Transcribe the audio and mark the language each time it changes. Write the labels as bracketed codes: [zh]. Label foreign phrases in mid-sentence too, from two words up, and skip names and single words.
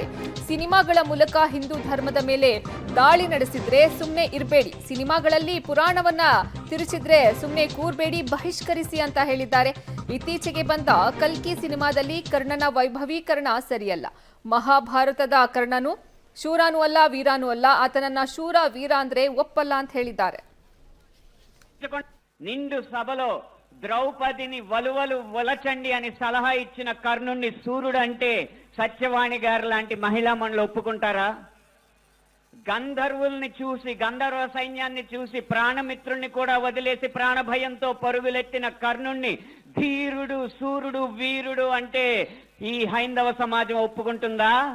[kn] ಸಿನಿಮಾಗಳ ಮೂಲಕ ಹಿಂದೂ ಧರ್ಮದ ಮೇಲೆ ದಾಳಿ ನಡೆಸಿದ್ರೆ ಸುಮ್ಮನೆ ಇರಬೇಡಿ, ಸಿನಿಮಾಗಳಲ್ಲಿ ಪುರಾಣವನ್ನ ತಿರುಚಿದ್ರೆ ಸುಮ್ಮನೆ ಕೂರ್ಬೇಡಿ, ಬಹಿಷ್ಕರಿಸಿ ಅಂತ ಹೇಳಿದ್ದಾರೆ. ಇತ್ತೀಚೆಗೆ ಬಂದ ಕಲ್ಕಿ ಸಿನಿಮಾದಲ್ಲಿ ಕರ್ಣನ ವೈಭವೀಕರಣ ಸರಿಯಲ್ಲ. ಮಹಾಭಾರತದ ಕರ್ಣನು ಶೂರನೂ ಅಲ್ಲ, ವೀರನೂ ಅಲ್ಲ. ಆತನನ್ನ ಶೂರ ವೀರ ಅಂದ್ರೆ ಒಪ್ಪಲ್ಲ ಅಂತ ಹೇಳಿದ್ದಾರೆ. [te] నిండు సభలో ద్రౌపదిని వలువలు వలచండి అని సలహా ఇచ్చిన కర్ణుణ్ణి సూర్యుడు అంటే సత్యవాణి గారు లాంటి మహిళా మండలి ఒప్పుకుంటారా? గంధర్వుల్ని చూసి, గంధర్వ సైన్యాన్ని చూసి ప్రాణమిత్రుణ్ణి కూడా వదిలేసి ప్రాణభయంతో పరుగులెత్తిన కర్ణుణ్ణి ధీరుడు, సూర్యుడు, వీరుడు అంటే ఈ హైందవ సమాజం ఒప్పుకుంటుందా?